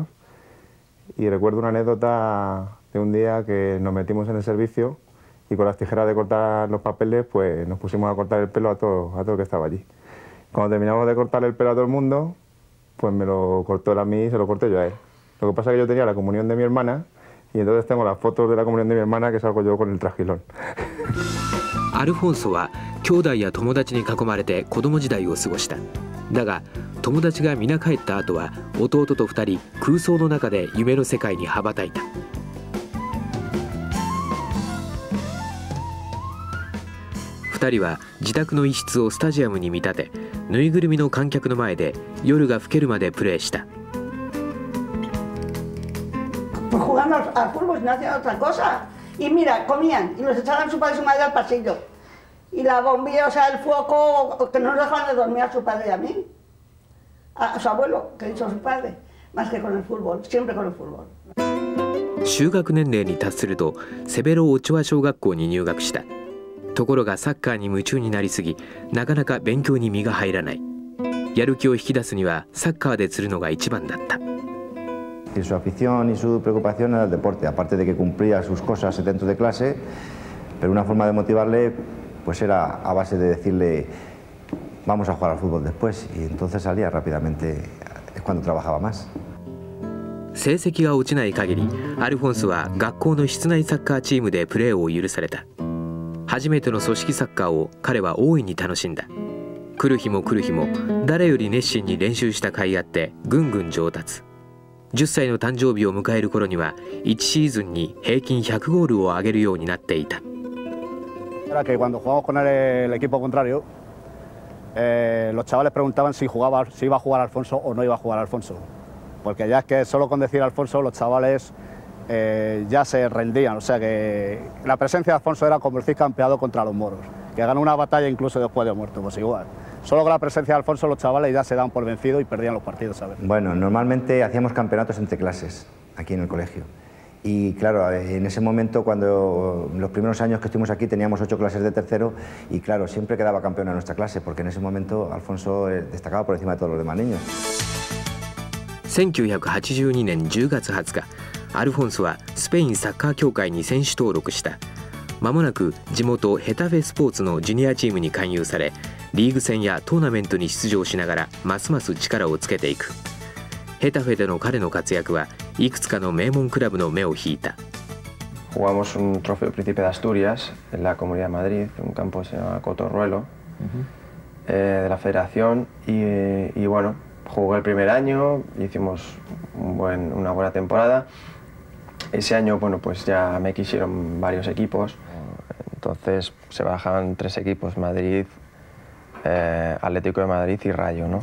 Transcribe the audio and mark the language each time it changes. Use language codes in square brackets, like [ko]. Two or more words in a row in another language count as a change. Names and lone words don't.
[es] Y recuerdo una anécdota de un día que nos metimos en el servicio y con las tijeras de cortar los papeles, pues nos pusimos a cortar el pelo a todo el que estaba allí. Cuando terminamos de cortar el pelo a todo el mundo, pues me lo cortó él a mí y se lo corté yo a él. Lo que pasa es que yo tenía la comunión de mi hermana y entonces tengo las fotos de la comunión de mi hermana que salgo yo con el trajilón. [ja] アルフォンソは兄弟や友達に囲まれて子供時代を過ごした。だが友達が皆帰った後は弟と2人空想の中で夢の世界に羽ばたいた。2人は自宅の一室をスタジアムに見立て、ぬいぐるみの観客の前で夜が更けるまでプレーした。 [es] Jugando al fútbol, no hacían otra cosa. Y mira, comían y nos echaban su padre y su madre al pasillo. Y la bombilla, o sea, el foco, que no nos dejaban de dormir a su padre y a mí. A su abuelo, que hizo su padre, más que con el fútbol, siempre con el fútbol. [ja] 就学年齢に達するとセベロ・オチョア小学校に入学した。ところがサッカーに夢中になりすぎ、なかなか勉強に身が入らない。やる気を引き出すにはサッカーで釣るのが一番だった。 [es] Su afición y su preocupación era el deporte, aparte de que cumplía sus cosas dentro de clase, pero una forma de motivarle pues era a base de decirle vamos a jugar al fútbol después, y entonces salía rápidamente, es cuando trabajaba más. [ja] 成績が落ちない限り、アルフォンソは学校の室内サッカーチームでプレーを許された。初めての組織サッカーを彼は大いに楽しんだ。来る日も来る日も誰より熱心に練習した甲斐あってぐんぐん上達。10歳の誕生日を迎える頃には1シーズンに平均100ゴールを挙げるようになっていた。 [es] Era que cuando jugamos con el equipo contrario, los chavales preguntaban si iba a jugar Alfonso o no iba a jugar Alfonso, porque ya es que solo con decir Alfonso los chavales ya se rendían, o sea que la presencia de Alfonso era como el Cid campeado contra los moros, que ganó una batalla incluso después de muerto, pues igual. Solo con la presencia de Alfonso los chavales ya se daban por vencidos y perdían los partidos, ¿sabes? Bueno, normalmente hacíamos campeonatos entre clases aquí en el colegio. Y claro, en ese momento, cuando los primeros años que estuvimos aquí teníamos 8 clases de tercero y claro, siempre quedaba campeón en nuestra clase, porque en ese momento Alfonso destacaba por encima de todos los demás niños. [ja] 1982 年10月20日、アルフォンソはスペインサッカー協会に選手登録した。間もなく地元ヘタフェスポーツのジュニアチームに勧誘され、リーグ戦やトーナメントに出場しながらますます力をつけていく。ヘタフェでの彼の活躍はいくつかの名門クラブの目を引いた。 [es] Jugamos un trofeo Príncipe de Asturias en la Comunidad de Madrid, un campo que se llama Cotorruelo, de la Federación, y bueno, jugué el primer año, hicimos una buena temporada. Ese año, bueno, pues ya me quisieron varios equipos, entonces se barajaban 3 equipos, Madrid, Atlético de Madrid y Rayo, ¿no?